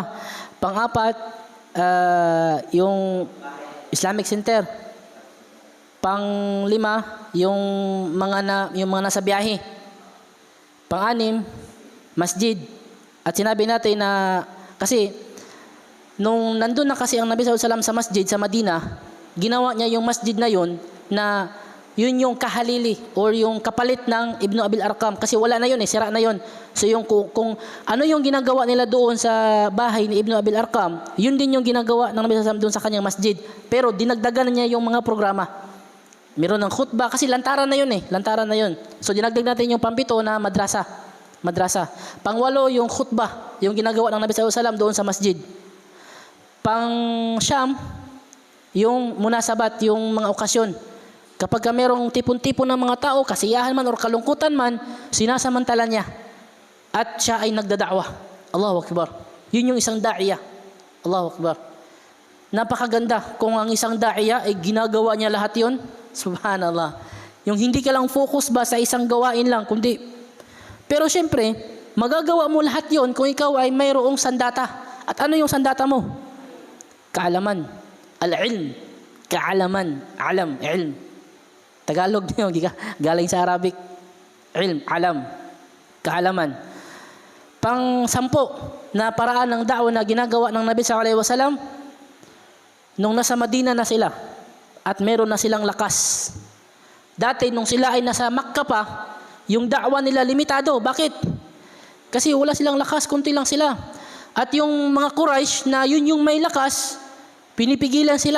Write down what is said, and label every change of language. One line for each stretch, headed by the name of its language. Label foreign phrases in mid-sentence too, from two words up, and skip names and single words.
Filipino: Pang-apat, yung Islamic Center. Pang-lima, yung mga nasa biyahe. Pang-anim, masjid. At sinabi natin na kasi nung nandun na kasi ang Nabi
Arabic: صلى الله عليه وسلم
Filipino: sa masjid sa Madina, ginawa niya yung masjid na yun na yun yung kahalili or yung kapalit ng Ibn Abil Arqam, kasi wala na yun, sira na yun. So yung kung ano yung ginagawa nila doon sa bahay ni Ibn Abil Arqam, yun din yung ginagawa ng Nabi
Arabic: صلى الله عليه وسلم
Filipino: doon sa kanyang masjid. Pero dinagdagan niya yung mga programa. Meron ng khutbah kasi lantaran na yun lantaran na yun. So dinagdag natin yung pampito na madrasa. Pangwalo yung khutbah, yung ginagawa ng Nabi
Arabic: صلى الله عليه وسلم
Filipino: doon sa masjid. Pang-Syam, yung munasabat, yung mga okasyon. Kapag merong tipon-tipon ng mga tao, kasiyahan man o kalungkutan man, sinasamantala niya. At siya ay nagdada'wa.
Arabic: الله أكبر.
Filipino: Yun yung isang da'iya.
Arabic: الله أكبر.
Filipino: Napakaganda kung ang isang da'iya ay ginagawa niya lahat yun. Subhanallah. Yung hindi ka lang focus ba sa isang gawain lang, kundi. Pero syempre, Magagawa mo lahat yon kung ikaw ay mayroong sandata. At ano yung sandata mo? Kaalaman. Al-ilm. Kaalaman. Alam. Ilm. Tagalog niyo. Galing sa Arabic. Ilm. Alam. Kaalaman. Pang-10 na paraan ng da'wa na ginagawa ng Nabi
Arabic: صلى الله عليه وسلم
Filipino: nung nasa Madina na sila at meron na silang lakas. Dati nung sila ay nasa Makkah pa, yung da'wa nila limitado. Bakit? Kasi wala silang lakas, kunti lang sila. At yung mga Quraysh na yun yung may lakas, pinipigilan sila.